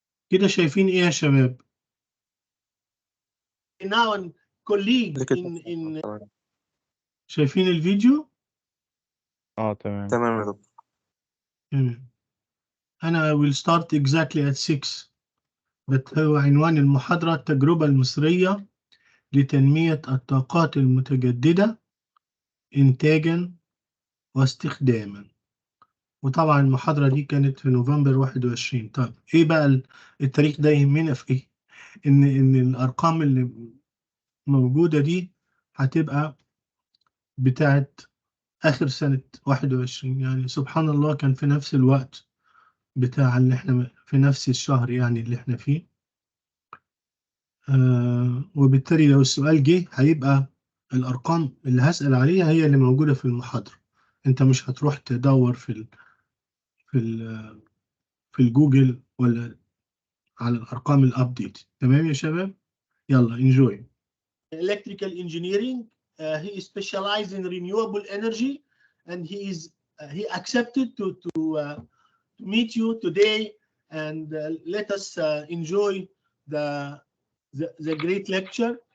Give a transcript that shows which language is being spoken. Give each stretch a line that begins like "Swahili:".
Arabic: كده شايفين ايه يا شباب؟
English: now colleague in
Arabic: شايفين الفيديو؟ تمام. تمام يا دكتور. أنا
English: will start exactly at 6.
Arabic: هو عنوان المحاضرة التجربة المصرية لتنمية الطاقات المتجددة إنتاجا واستخداما. وطبعا المحاضرة دي كانت في نوفمبر 21. طيب إيه بقى التاريخ ده يهمنا في إيه؟ إن الأرقام اللي موجودة دي هتبقى بتاعت آخر سنة 21، يعني سبحان الله كان في نفس الوقت بتاع اللي احنا في نفس الشهر يعني اللي احنا فيه. وبالتالي لو السؤال جه هيبقى الأرقام اللي هسأل عليها هي اللي موجودة في المحاضرة. انت مش هتروح تدور في ال في الجوجل ولا على الأرقام الأبديت. تمام يا شباب؟ يلا enjoy. Electrical engineering. He is specialized in renewable energy, and he accepted to meet you today, and let us enjoy the great lecture.